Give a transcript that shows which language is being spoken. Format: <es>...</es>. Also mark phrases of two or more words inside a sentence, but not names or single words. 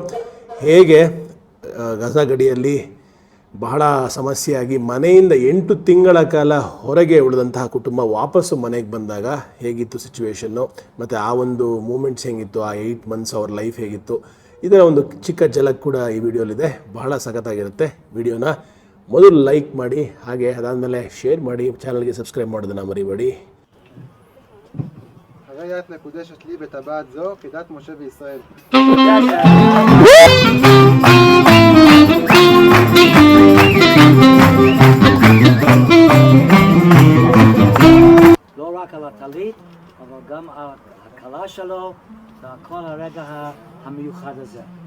<kn>ಹೇಗೆ ಗಜಾ ಗಡಿಯಲ್ಲಿ ಬಹಳ ಸಮಸ್ಯೆಯಾಗಿ ಮನೆಯಿಂದ 8 ತಿಂಗಳ ಕಾಲ ಹೊರಗೆ ಉಳಿದಂತಹ ಕುಟುಂಬ ವಾಪಸ್ಸು ಮನೆಗೆ ಬಂದಾಗ ಹೇಗಿತ್ತು ಸಿಚುವೇಶನ್ನು, ಮತ್ತು ಆ ಒಂದು ಮೂಮೆಂಟ್ಸ್ ಹೇಗಿತ್ತು, ಆ 8 ಮಂತ್ಸ್ ಅವ್ರ ಲೈಫ್ ಹೇಗಿತ್ತು, ಇದರ ಒಂದು ಚಿಕ್ಕ ಝಲಕ್ ಕೂಡ ಈ ವಿಡಿಯೋಲಿದೆ. ಬಹಳ ಸಖತ್ತಾಗಿರುತ್ತೆ. ವಿಡಿಯೋನ ಮೊದಲು ಲೈಕ್ ಮಾಡಿ, ಹಾಗೆ ಅದಾದಮೇಲೆ ಶೇರ್ ಮಾಡಿ,</kn> <en>channel-ge subscribe</en> <kn>ಮಾಡೋದನ್ನು ಮರಿಬೇಡಿ.</kn> <he>הרגע את מקודשת לי בטבעת זו כדת משה וישראל. לא רק על הטלית, אבל גם על הכלה שלו ועל כל הרגע המיוחד הזה.</he>